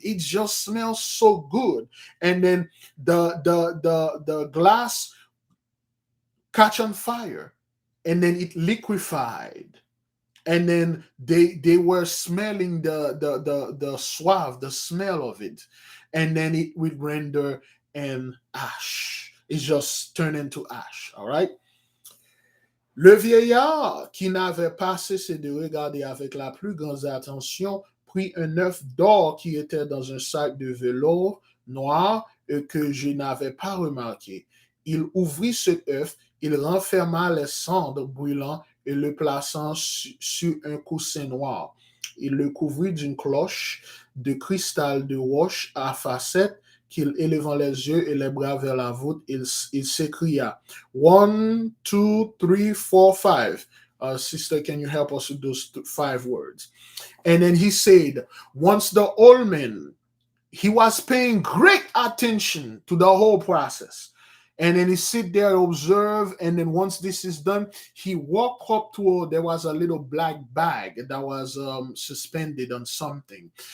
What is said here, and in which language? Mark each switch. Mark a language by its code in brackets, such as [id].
[en] It just smells so good. And then the glass catch on fire, and then it liquefied, and then they were smelling the suave, the smell of it, and then it would render an ash. It just turned into ash. All right. [fr] Le vieillard, qui n'avait pas cessé de regarder avec la plus grande attention, prit un œuf d'or qui était dans un sac de velours noir et que je n'avais pas remarqué. Il ouvrit cet œuf, il renferma les cendres brûlantes et le plaçant sur un coussin noir. Il le couvrit d'une cloche de cristal de roche à facettes qu'il, élevant les yeux et les bras vers la voûte, il s'écria, 1, 2, 3, 4, 5. [en] Sister, can you help us with those 5 words? And then he said, once the old man, he was paying great attention to the whole process. And then he sit there, observe, and then once this is done, he walked up to, there was a little black bag that was suspended on something.